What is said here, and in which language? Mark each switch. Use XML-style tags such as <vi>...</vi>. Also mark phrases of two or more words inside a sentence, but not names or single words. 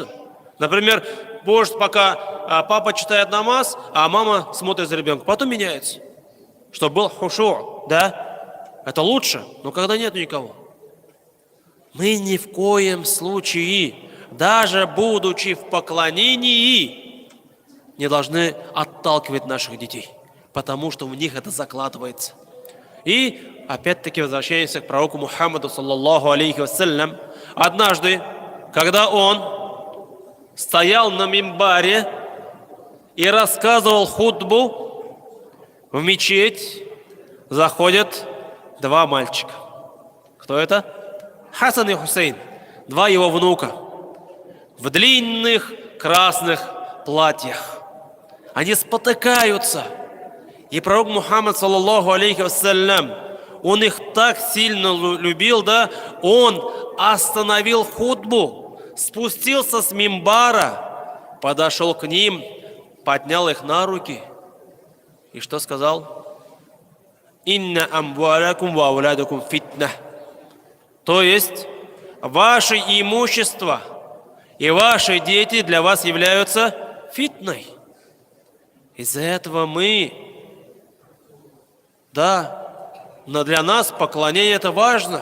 <ru>Например, может, пока папа читает намаз, а мама смотрит за ребенком, потом меняется, чтобы был хушу, да, это лучше, но когда нет никого. Мы ни в коем случае, даже будучи в поклонении, не должны отталкивать наших детей, потому что в них это закладывается. И опять-таки возвращаемся к пророку Мухаммаду,</ru> <ar>صلى الله عليه وسلم.</ar> <ru>Однажды, когда он стоял на мимбаре и рассказывал хутбу, в мечеть заходят два мальчика. Кто это? Хасан и Хусейн, два его внука, в длинных красных платьях. Они спотыкаются. И пророк Мухаммад,</ru> <ar>صلى الله عليه وسلم,</ar> <ru>он их так сильно любил, да, он остановил хутбу, спустился с мимбара, подошел к ним, поднял их на руки. И что сказал?</ru> <ar>«إن أموالكم وأولادكم فتنة».</ar> <ru>То есть, ваше имущество и ваши дети для вас являются фитной. Из-за этого мы, да, но для нас поклонение это важно.</ru>